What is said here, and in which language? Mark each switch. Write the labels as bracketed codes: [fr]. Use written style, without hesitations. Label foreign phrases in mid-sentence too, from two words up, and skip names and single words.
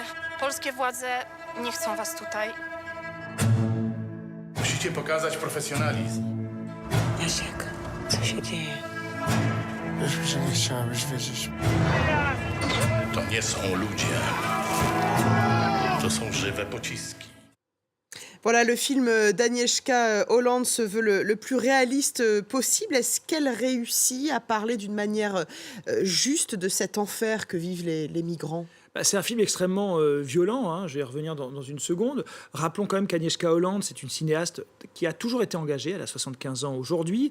[pl] Polskie władze nie chcą was tutaj. Musicie pokazać profesjonalizm. Jasiek, co się dzieje? Już że nie chciałeś wiedzieć. To nie są ludzie. To są żywe pociski. [fr] Voilà, le film d'Agnieszka Holland se veut le plus réaliste possible. Est-ce qu'elle réussit à parler d'une manière juste de cet enfer que vivent les migrants ? C'est un film extrêmement violent, je vais y revenir dans une seconde. Rappelons quand même qu'Agnieszka Holland, c'est une cinéaste qui a toujours été engagée, elle a 75 ans aujourd'hui.